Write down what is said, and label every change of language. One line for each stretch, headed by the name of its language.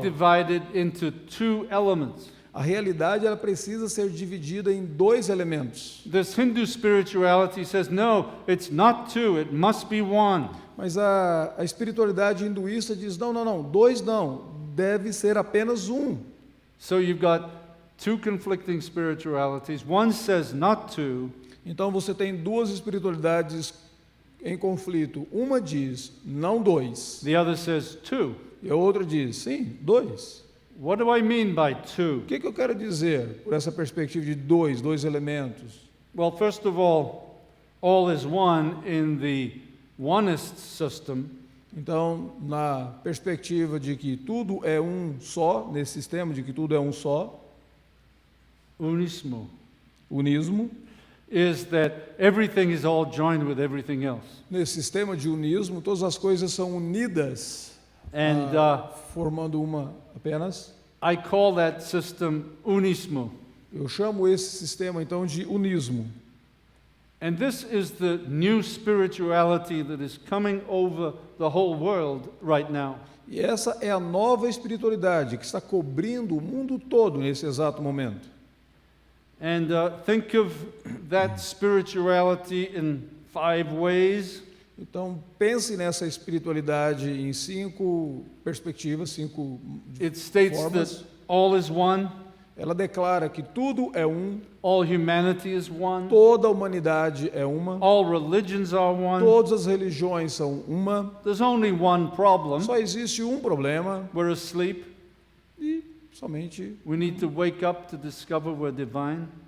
English: divided into two elements.
Portuguese: A realidade ela precisa ser dividida em dois elementos.
English: This Hindu spirituality says, no, it's not two, it must be one.
Portuguese: Mas a espiritualidade hinduísta diz, não, dois não, deve ser apenas um.
English: So you've got two conflicting spiritualities. One says not two,
Portuguese: Então você tem duas espiritualidades em conflito. Uma diz, não dois.
English: the other says two.
Portuguese: E a outra diz, sim, dois.
English: What do I mean by two?
Portuguese: O que eu quero dizer por essa perspectiva de dois elementos?
English: Well, first of all is one in the onist system.
Portuguese: Então, na perspectiva de que tudo é um só, nesse sistema de que tudo é um só, Unismo unismo,
English: is that everything is all joined with everything else.
Portuguese: nesse sistema de unismo, todas as coisas são unidas,
English: And
Portuguese: formando uma apenas.
English: I call that system unismo.
Portuguese: Eu chamo esse sistema, então, de unismo.
English: And this is the new spirituality that is coming over the whole world right now.
Portuguese: E essa é a nova espiritualidade que está cobrindo o mundo todo nesse exato momento.
English: And think of that spirituality in 5 ways.
Portuguese: Então, pense nessa espiritualidade em 5 perspectivas, 5
English: It states
Portuguese: formas.
English: that all is one.
Portuguese: Ela declara que tudo é um,
English: all humanity is one,
Portuguese: toda a humanidade é uma,
English: all religions are one.
Portuguese: todas as religiões são uma.
English: There's only one problem.
Portuguese: Só existe um problema
English: We're asleep.
Portuguese: e somente
English: We need to wake up to discover we're divine.